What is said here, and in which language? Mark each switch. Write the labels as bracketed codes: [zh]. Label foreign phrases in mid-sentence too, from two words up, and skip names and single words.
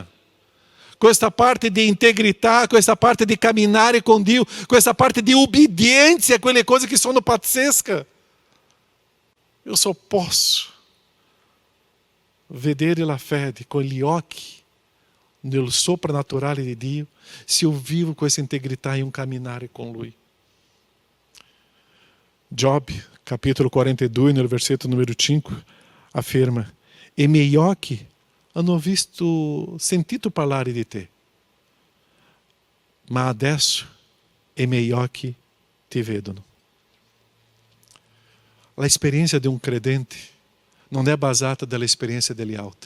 [it] Questa parte di integrità, questa parte di camminare con Dio, questa parte di obbedienza a quelle cose che sono pazzesche. Io só posso vedere la fede con gli occhi nel soprannaturale di Dio [pt] se eu vivo com essa [it] integrità [pt] e um caminhar com [it] Lui. [pt] Job, capítulo 42, no versículo número 5, afirma: [it] e miei occhi hanno sentito parlare di te, ma adesso i miei occhi ti vedono. La esperienza di un credente non è basata dalla esperienza degli altri.